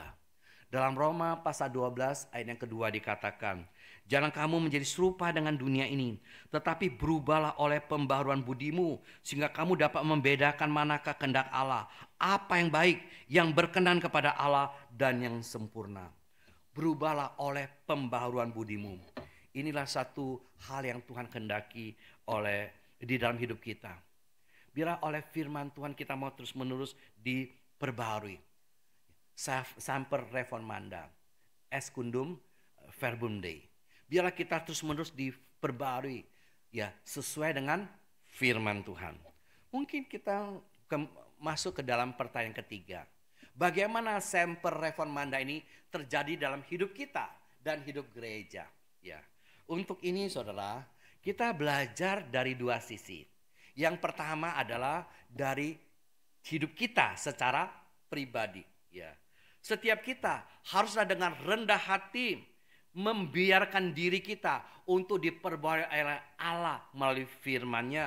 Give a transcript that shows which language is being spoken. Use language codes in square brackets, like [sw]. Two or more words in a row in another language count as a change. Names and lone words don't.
[id] Dalam Roma pasal 12 ayat yang kedua dikatakan, jangan kamu menjadi serupa dengan dunia ini, tetapi berubahlah oleh pembaharuan budimu, sehingga kamu dapat membedakan manakah kehendak Allah, apa yang baik, yang berkenan kepada Allah dan yang sempurna. Berubahlah oleh pembaharuan budimu. Inilah satu hal yang Tuhan kehendaki di dalam hidup kita. Biarlah oleh firman Tuhan kita mau terus-menerus diperbaharui. [la] Semper reformanda, secundum verbum Dei. [id] Biarlah kita terus-menerus diperbaharui, ya sesuai dengan firman Tuhan. Mungkin kita masuk ke dalam pertanyaan ketiga. Bagaimana [la] semper reformanda [id] ini terjadi dalam hidup kita dan hidup gereja? Ya, untuk ini saudara, kita belajar dari dua sisi. Yang pertama adalah dari hidup kita secara pribadi. Ya, setiap kita haruslah dengan rendah hati membiarkan diri kita untuk diperbaharui oleh Allah melalui firman-Nya.